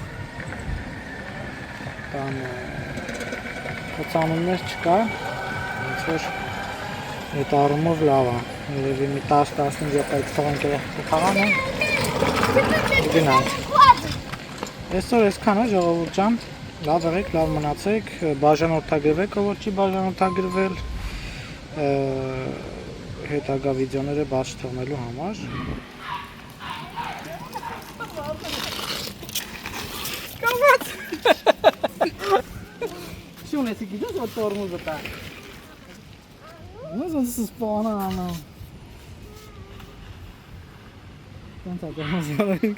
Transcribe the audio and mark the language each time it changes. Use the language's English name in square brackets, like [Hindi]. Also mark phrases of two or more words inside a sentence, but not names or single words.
[Armenian] տան խոցանումներ չկա, ոնց որ այդ առումով լավ է, երևի մի 10-15 րոպեից թողենք երեխան ու գնանք։ Այսօր այսքան է ժողովուրդ ջան, լավ եղեք, լավ մնացեք, բաժանորդագրվեք, ով որ չի բաժանորդագրվել հետագա վիդեոները բաց չթողնելու համար։ [Russian] Что у нас такие, да, вот тормоза так? Ну, он со спона, оно. Там так тормоза.